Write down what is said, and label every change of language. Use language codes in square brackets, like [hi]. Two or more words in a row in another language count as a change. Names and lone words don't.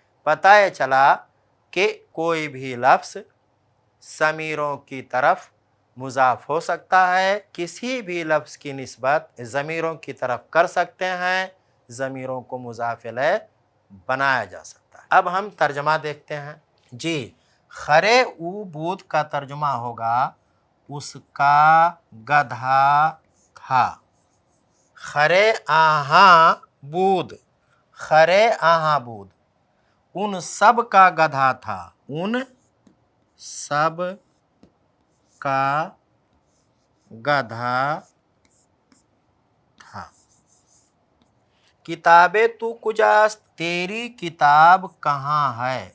[hi] पता ये चला कि कोई भी लफ्ज़ ज़मीरों की तरफ मुज़ाफ़ हो सकता है, किसी भी लफ्ज़ की निस्बत ज़मीरों की तरफ कर सकते हैं, ज़मीरों को मुज़ाफ़ इलैह बनाया जा सकता है। अब हम तर्जमा देखते हैं जी। [fa] خرِ او بود [hi] का तर्जुमा होगा उसका गधा था। [fa] خرِ آها بود، خرِ آها بود, [hi] उन सब का गधा था, उन सब का गधा था। [fa] کتابِ تو کجاست, [hi] तेरी किताब कहाँ है।